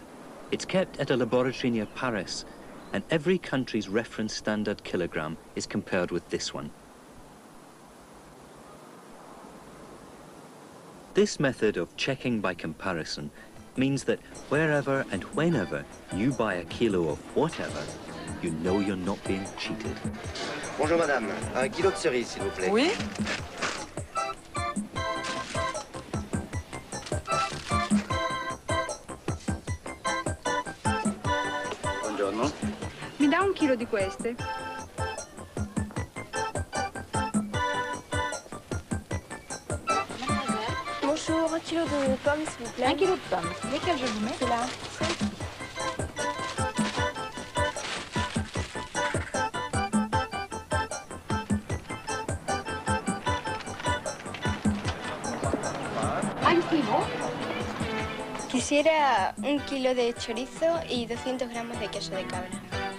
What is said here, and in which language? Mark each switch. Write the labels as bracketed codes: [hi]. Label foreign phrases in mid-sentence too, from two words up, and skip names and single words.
[en] It's kept at a laboratory near Paris, and every country's reference standard kilogram is compared with this one. This method of checking by comparison means that wherever and whenever you buy a kilo of whatever, you know you're not being cheated. [fr] Bonjour madame, un kilo de cerises s'il vous plaît. Oui. [it] Buongiorno. Mi dà un chilo di queste? [fr] Bonjour, un kilo de pommes s'il vous plaît. Un kilo de pommes. Lesquelles je vous mets? C'est là. Un kilo. [es] Quisiera un kilo de chorizo y 200 gramos de queso de cabra.